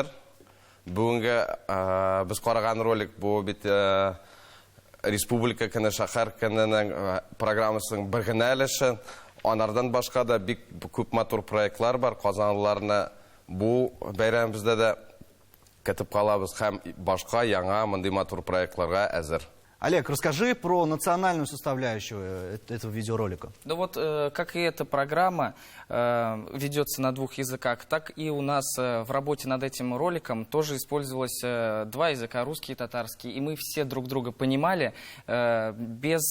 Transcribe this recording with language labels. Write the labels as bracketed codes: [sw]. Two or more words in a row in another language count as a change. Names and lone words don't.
[tt] Бүгенге без караган ролик бу бит республика көне, шәһәр көненең программасының бер генә өлеше. Анардан башка да бик күп матур проектлар бар. Казанлыларны бу бәйрәмебездә дә көтеп калабыз һәм башка яңа мондый матур проектларга әзер. [ru] Олег, расскажи про национальную составляющую этого видеоролика. Ну вот, как и эта программа ведется на 2 языках, так и у нас в работе над этим роликом тоже использовалось 2 языка, русский и татарский. И мы все друг друга понимали без...